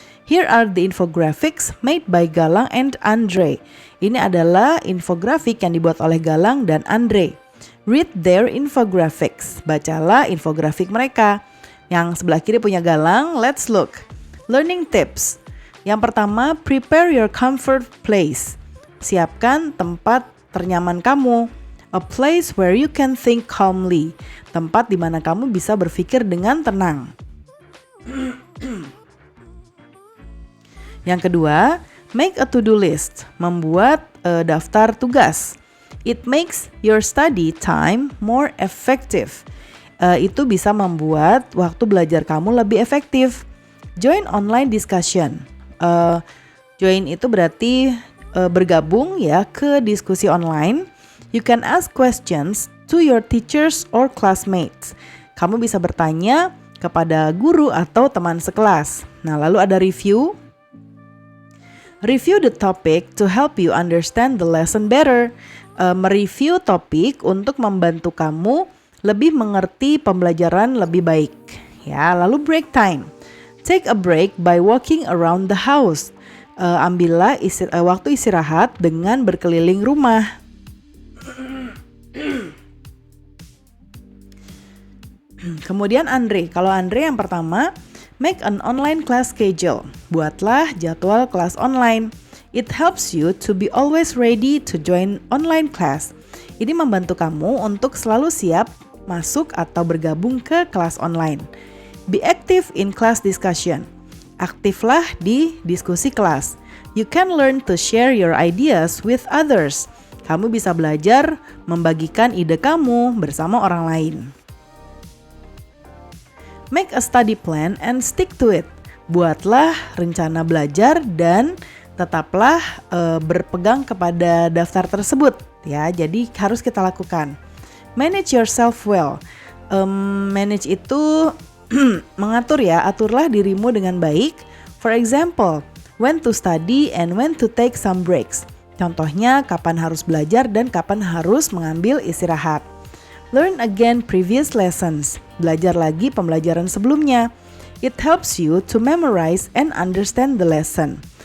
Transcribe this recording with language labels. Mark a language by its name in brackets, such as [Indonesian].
[English] Here are the infographics made by Galang and Andre. [Indonesian] Ini adalah infografik yang dibuat oleh Galang dan Andre. [English] Read their infographics. [Indonesian] Bacalah infografik mereka. Yang sebelah kiri punya Galang, [English] let's look. Learning tips. [Indonesian] Yang pertama, [English] prepare your comfort place. [Indonesian] Siapkan tempat ternyaman kamu. [English] A place where you can think calmly. [Indonesian] Tempat di mana kamu bisa berpikir dengan tenang. Yang kedua, [English] make a to-do list. [Indonesian] Membuat daftar tugas. [English] It makes your study time more effective. [Indonesian] Itu bisa membuat waktu belajar kamu lebih efektif. [English] Join online discussion. [Indonesian] Join itu berarti bergabung ya ke diskusi online. [English] You can ask questions to your teachers or classmates. [Indonesian] Kamu bisa bertanya kepada guru atau teman sekelas. Nah, lalu ada review. [English] Review the topic to help you understand the lesson better. [Indonesian] Mereview topik untuk membantu kamu lebih mengerti pembelajaran lebih baik. Ya, lalu [English] break time. Take a break by walking around the house. [Indonesian] Ambillah waktu istirahat dengan berkeliling rumah. Kemudian Andre. Kalau Andre yang pertama, [English] make an online class schedule. [Indonesian] Buatlah jadwal kelas online. [English] It helps you to be always ready to join online class. [Indonesian] Ini membantu kamu untuk selalu siap masuk atau bergabung ke kelas online. [English] Be active in class discussion. [Indonesian] Aktiflah di diskusi kelas. [English] You can learn to share your ideas with others. [Indonesian] Kamu bisa belajar membagikan ide kamu bersama orang lain. [English] Make a study plan and stick to it. [Indonesian] Buatlah rencana belajar dan tetaplah berpegang kepada daftar tersebut. Ya, jadi harus kita lakukan. [English] Manage yourself well. [Indonesian] Manage itu mengatur ya, aturlah dirimu dengan baik. [English] For example, when to study and when to take some breaks. [Indonesian] Contohnya, kapan harus belajar dan kapan harus mengambil istirahat. [English] Learn again previous lessons. [Indonesian] Belajar lagi pembelajaran sebelumnya. [English] It helps you to memorize and understand the lesson.